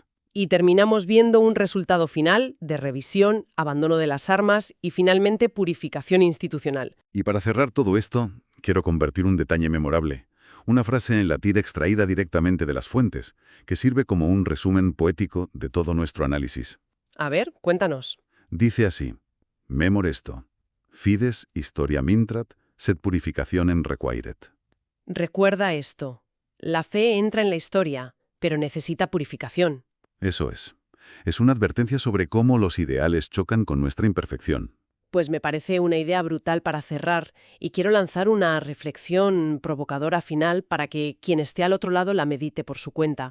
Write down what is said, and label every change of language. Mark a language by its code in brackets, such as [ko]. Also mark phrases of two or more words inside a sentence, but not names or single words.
[es] Y terminamos viendo un resultado final de revisión, abandono de las armas y finalmente purificación institucional. Y para cerrar todo esto, quiero convertir un detalle memorable, una frase en latín extraída directamente de las fuentes, que sirve como un resumen poético de todo nuestro análisis. A ver, cuéntanos. Dice así: [la] Memor esto, fides historiam intrat, sed purificationem requiret. [es] Recuerda esto. La fe entra en la historia, pero necesita purificación. Eso es. Es una advertencia sobre cómo los ideales chocan con nuestra imperfección. Pues me parece una idea brutal para cerrar y quiero lanzar una reflexión provocadora final para que quien esté al otro lado la medite por su cuenta.